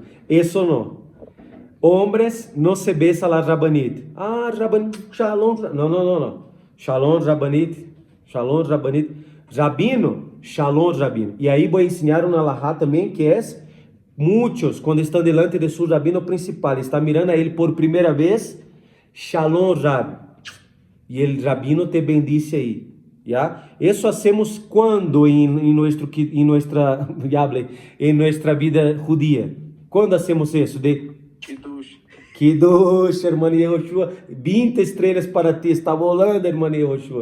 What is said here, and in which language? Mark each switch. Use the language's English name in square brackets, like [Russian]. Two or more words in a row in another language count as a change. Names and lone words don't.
[Spanish] Eso no. Hombres no se besa la rabanit. [Hebrew] Ah, rabanit, shalom. [Spanish] No. [Hebrew] Shalom, rabanit. Shalom, rabanit. Rabino, shalom, [Spanish] rabino. [Portuguese] E aí vou ensinar uma alahá também, que é, muitos, quando estão delante de seu rabino principal, está mirando a ele por primeira vez, [Hebrew] shalom, rabi. [Spanish] E el rabino te bendice aí. ¿Ya? Eso hacemos cuando en nuestra vida judía. ¿Cuándo hacemos eso? Kiddush, hermano Yehoshua. [Portuguese] 20 estrelas para ti. [Spanish] Está volando, hermano Yehoshua.